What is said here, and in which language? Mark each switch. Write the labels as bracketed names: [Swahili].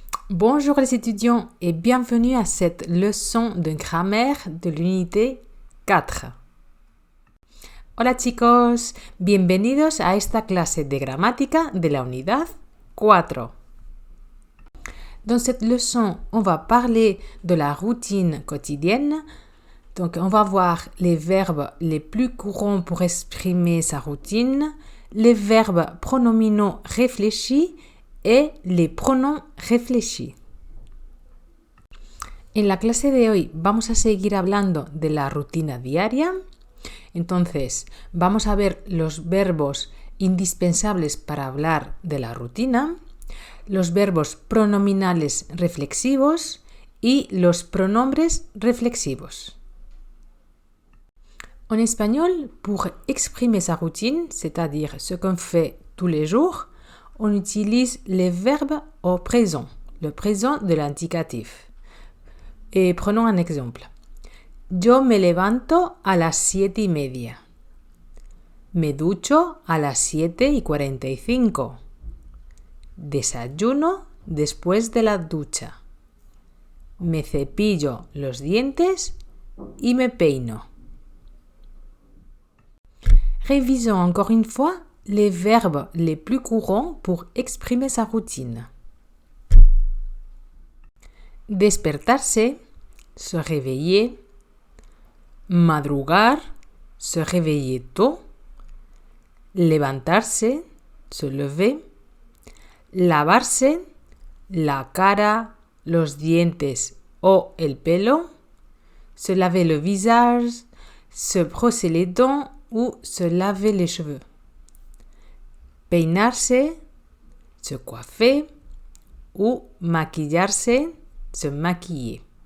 [French] Bonjour les étudiants et bienvenue à cette leçon de grammaire de l'unité 4. [Spanish] Hola chicos, bienvenidos a esta clase de gramática de la unidad 4. [French] Dans cette leçon, on va parler de la routine quotidienne. Donc, on va voir les verbes les plus courants pour exprimer sa routine, les verbes pronominaux réfléchis et les pronoms réfléchis. [Spanish] En la clase de hoy vamos a seguir hablando de la rutina diaria. Entonces, vamos a ver los verbos indispensables para hablar de la rutina, los verbos pronominales reflexivos y los pronombres reflexivos. [French] En espagnol, pour exprimer sa routine, c'est-à-dire ce qu'on fait tous les jours, on utilise les verbes au présent, le présent de l'indicatif. Et prenons un exemple. [Spanish] Yo me levanto a las 7:30. Me ducho a las 7:45. Desayuno después de la ducha. Me cepillo los dientes y me peino. [French] Révisons encore une fois les verbes les plus courants pour exprimer sa routine. Despertarse, se réveiller. Madrugar, se réveiller tôt. Levantarse, se lever. [Spanish] Lavarse, la cara, los dientes o el pelo. [French] Se laver le visage, se brosser les dents ou se laver les cheveux. Peinarse, se coiffer ou maquillarse, se maquiller.